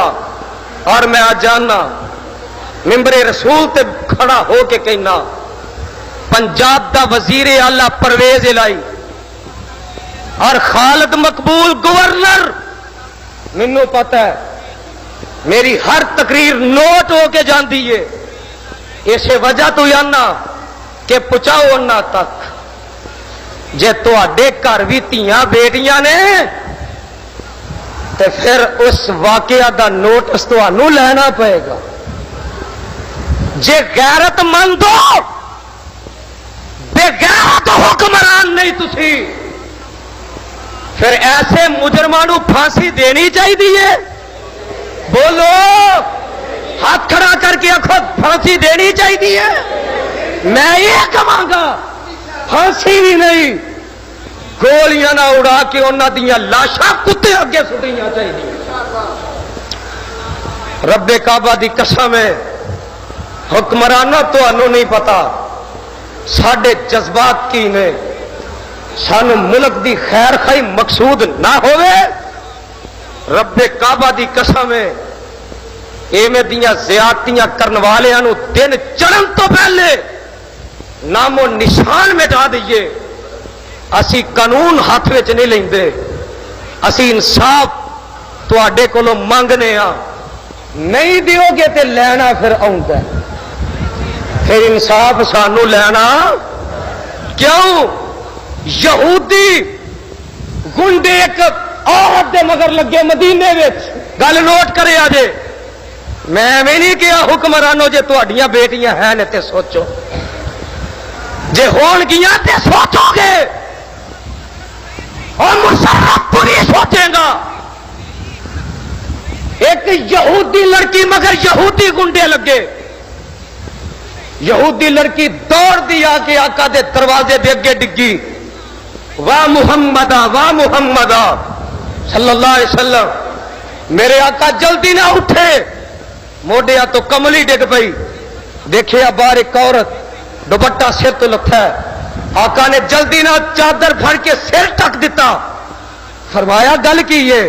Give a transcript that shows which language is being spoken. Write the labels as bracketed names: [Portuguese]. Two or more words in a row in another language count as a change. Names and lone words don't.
[Punjabi] اور میں آج جاننا ممبر رسول تے کھڑا ہو کے کہنا، پنجاب دا وزیر اعلیٰ پرویز الہی اور خالد مقبول گورنر، مینوں پتہ ہے میری ہر تقریر نوٹ ہو کے جاندی ہے، اسے وجہ تو جاننا کہ پہنچاؤ انہاں تک۔ جے تواڈے گھر بھی تیاں بیٹیاں نے تے پھر اس واقعہ دا نوٹس تانوں لینا پئے گا۔ جے غیرت مند ہو، بے غیرت حکمران نہیں تسی، پھر ایسے مجرماں نوں پھانسی دینی چاہیے۔ بولو، ہاتھ کھڑا کر کے آکھو پھانسی دینی چاہیے۔ میں یہ کہاں گا پھانسی بھی نہیں، گولیاں نہ اڑا کے انہاں دیاں لاشاں کتے اگے سٹنیاں چاہیے۔ رب کعبہ دی قسم ہے، حکمرانوں تانوں نہیں پتا ساڈے جذبات کی نے، سانو ملک دی خیر خائی مقصود نہ ہوئے، رب کعبہ دی قسم ہے ایویں دیاں زیادتیاں کرن والیاں نو دن چڑھن تو پہلے نام و نشان مٹا دئیے۔ اسی قانون ہاتھ وچ نہیں لیندے، اسی انصاف تواڈے کولوں منگنے ہاں۔ نہیں دیو گے تے لینا پھر آؤں، پھر انصاف سانو لینا کیوں؟ یہودی گنڈے ایک عورت دے مگر لگے مدینے وچ، گل نوٹ کرے آجے، میں نہیں کیا حکمرانو جے تہاڈیاں بیٹیاں ہیں نے تے سوچو، جے ہون گیاں تے سوچو گے، اور مشرف پوری سوچے گا۔ ایک یہودی لڑکی مگر یہودی گنڈے لگے، یہودی لڑکی دوڑ دی آ کے آقا دے دروازے دے اگے ڈگی، [Arabic] واہ محمدہ واہ محمدہ صلی اللہ علیہ وسلم، [Punjabi] میرے آقا جلدی نہ اٹھے، موڈیا تو کملی ڈگ پئی، دیکھے باہر ایک عورت دوپٹہ سر تو لتھا ہے، آقا نے جلدی نہ چادر پھڑ کے سر ٹک دیتا، فرمایا گل کی یہ؟